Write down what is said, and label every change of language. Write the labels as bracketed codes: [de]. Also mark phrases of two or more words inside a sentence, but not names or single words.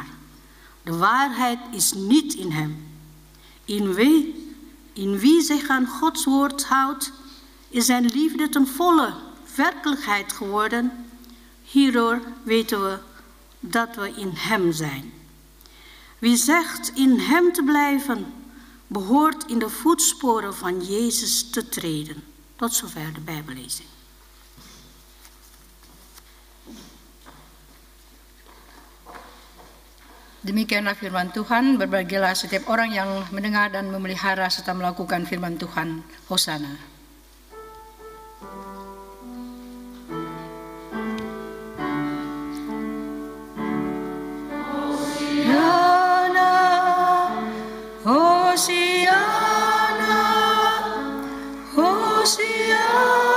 [nl] De waarheid is niet in hem. In wie zich aan Gods woord houdt, is zijn liefde ten volle werkelijkheid geworden. Hierdoor weten we dat we in hem zijn. Wie zegt in hem te blijven, behoort in de voetsporen van Jezus te treden. Tot zover de Bijbellezing. [id] Demikianlah firman Tuhan, berbahagialah setiap orang yang mendengar dan memelihara serta melakukan firman Tuhan. Hosana. Hosiana, Hosiana, Hosiana.